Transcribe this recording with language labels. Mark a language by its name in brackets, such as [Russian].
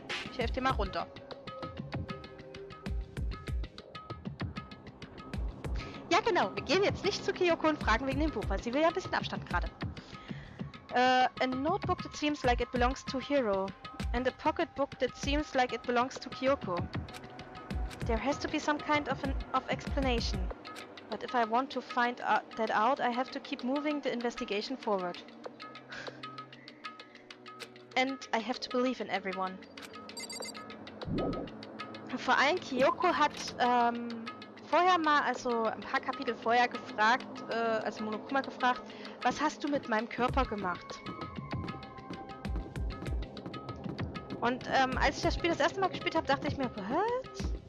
[German] Ich helfe dir mal runter. Ja genau, wir gehen jetzt nicht zu Kyoko und fragen wegen dem Buch, weil sie will ja ein bisschen Abstand gerade. [English] A notebook that seems like it belongs to Hiro. And a pocketbook that seems like it belongs to Kyoko. There has to be some kind of explanation. But if I want to find that out, I have to keep moving the investigation forward. And I have to believe in everyone. [German] Vor allem Kyoko hat vorher mal, also ein paar Kapitel vorher gefragt, also Monokuma gefragt, was hast du mit meinem Körper gemacht? Und als ich das Spiel das erste Mal gespielt habe, dachte ich mir, was?